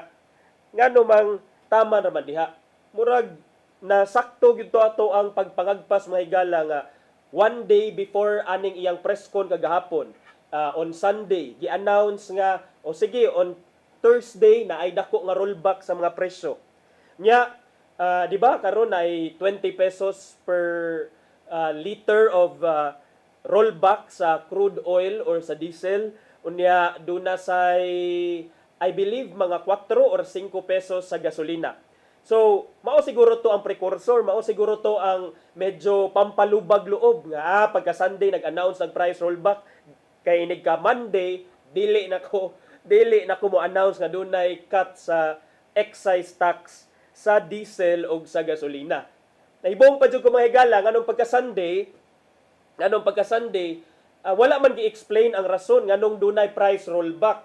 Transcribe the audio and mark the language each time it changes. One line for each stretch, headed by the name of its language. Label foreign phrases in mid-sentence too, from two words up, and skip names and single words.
Cebuano: Ngano mang taman ra man diha. Murag na sakto gyud ato ang pagpangagpas mga higala nga one day before aning iyang
English: press con
Cebuano: kagahapon,
English: on Sunday
Cebuano: gi-announce nga o sige
English: on Thursday
Cebuano: na ay dako nga rollback sa mga presyo. Nya di ba karon ay 20
English: pesos per liter of rollback
Cebuano: sa
English: crude oil
Cebuano: or sa diesel, unya duna say
English: I believe
Cebuano: mga 4 or 5 pesos sa gasolina. So, mao siguro to ang precursor, mao siguro to ang medyo pampalubag loob nga pagka Sunday nag-announce ng
English: price rollback
Cebuano: kay inig ka Monday dili na ko mo announce nga dunay cut sa
English: excise tax
Cebuano: sa diesel o sa gasolina. Nahibong pa jud ko mga higala nganong pagka Sunday wala man gi-explain ang rason nganong dunay
English: price rollback.